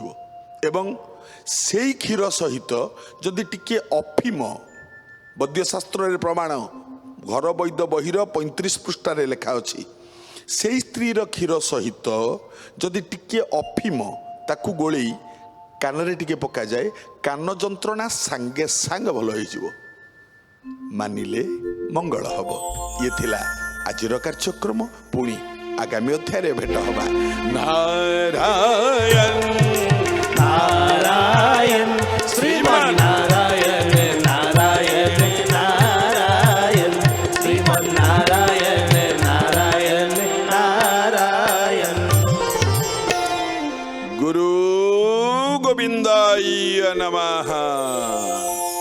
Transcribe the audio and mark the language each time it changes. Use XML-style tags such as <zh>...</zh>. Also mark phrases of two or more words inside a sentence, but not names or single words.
<or>ଏବଂ ସେଇ କ୍ଷୀର ସହିତ ଯଦି ଟିକେ ଅଫିମ, ବୈଦ୍ୟଶାସ୍ତ୍ରରେ ପ୍ରମାଣ, ଘର ବୈଦ ବହିର 35 ପୃଷ୍ଠାରେ ଲେଖା ଅଛି, ସେଇ ସ୍ତ୍ରୀର କ୍ଷୀର ସହିତ ଯଦି ଟିକେ ଅଫିମ ତାକୁ ଗୋଳେଇ କାନରେ ଟିକେ ପକାଯାଏ, କାନ ଯନ୍ତ୍ରଣା ସାଙ୍ଗେ ସାଙ୍ଗେ ଭଲ ହେଇଯିବ। ମାନିଲେ ମଙ୍ଗଳ ହବ। ଇଏ ଥିଲା ଆଜିର କାର୍ଯ୍ୟକ୍ରମ। ପୁଣି ଆଗାମୀ ଅଧ୍ୟାୟରେ ଭେଟ ହବା। ନାରାୟଣ</or> <sa>नारायण श्रीमन्नारायण, नारायण नारायण, श्रीमन्नारायण नारायण नारायण। गुरु गोविंदाय नमः।</sa>